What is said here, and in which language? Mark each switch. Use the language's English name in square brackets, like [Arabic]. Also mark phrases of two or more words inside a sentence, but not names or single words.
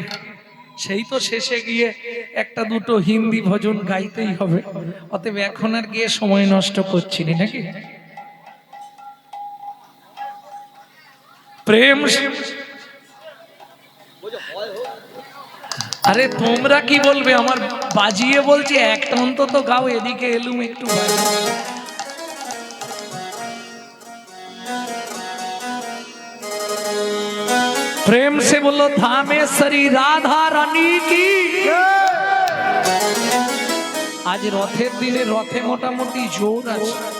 [Bangla] সেই তো শেষে গিয়ে একটা দুটো হিন্দি ভজন গাইতেই হবে, অতএব এখন আর গিয়ে সময় নষ্ট করছি না, নাকি? প্রেম। আরে তোমরা কি বলবে? আমার বাজিয়ে বলছি একটা অন্তত গাও, এদিকে এলুম একটু বাজিয়ে। [Hindi] प्रेम से बोलो धामेश्वरी राधा रानी की। [Bangla] আজ রথের দিনে রথে মোটামুটি জোর আছে।